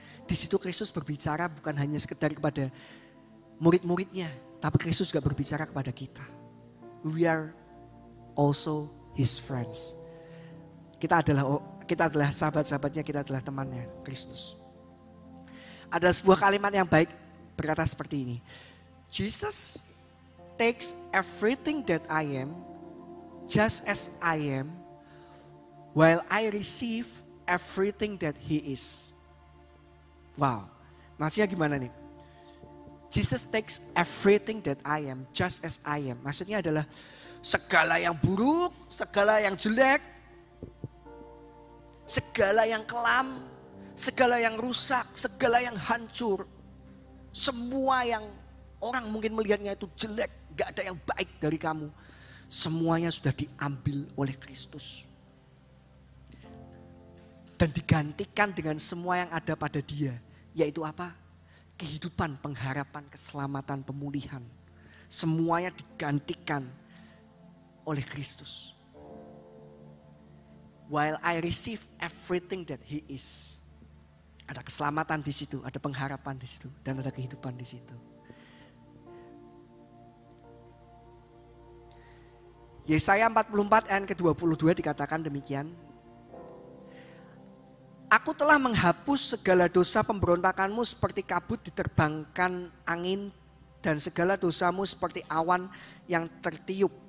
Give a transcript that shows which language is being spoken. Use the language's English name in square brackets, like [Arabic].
[Indonesian] Di situ Kristus berbicara bukan hanya sekedar kepada murid-muridnya, tapi Kristus juga berbicara kepada kita. [English] We are also His friends. [Indonesian] Kita adalah sahabat-sahabatnya, kita adalah temannya Kristus. Ada sebuah kalimat yang baik berkata seperti ini. [English] Jesus takes everything that I am, just as I am, while I receive everything that He is. [Indonesian] Wow, maksudnya gimana nih? [English] Jesus takes everything that I am, just as I am. [Indonesian] Maksudnya adalah segala yang buruk, segala yang jelek, segala yang kelam, segala yang rusak, segala yang hancur, semua yang orang mungkin melihatnya itu jelek, gak ada yang baik dari kamu, semuanya sudah diambil oleh Kristus. Dan digantikan dengan semua yang ada pada Dia, yaitu apa? Kehidupan, pengharapan, keselamatan, pemulihan. Semuanya digantikan oleh Kristus. [English] While I receive everything that He is. [Indonesian] Ada keselamatan di situ, ada pengharapan di situ, dan ada kehidupan di situ. Yesaya 44 ayat ke-22 dikatakan demikian. Aku telah menghapus segala dosa pemberontakanmu seperti kabut diterbangkan angin, dan segala dosamu seperti awan yang tertiup.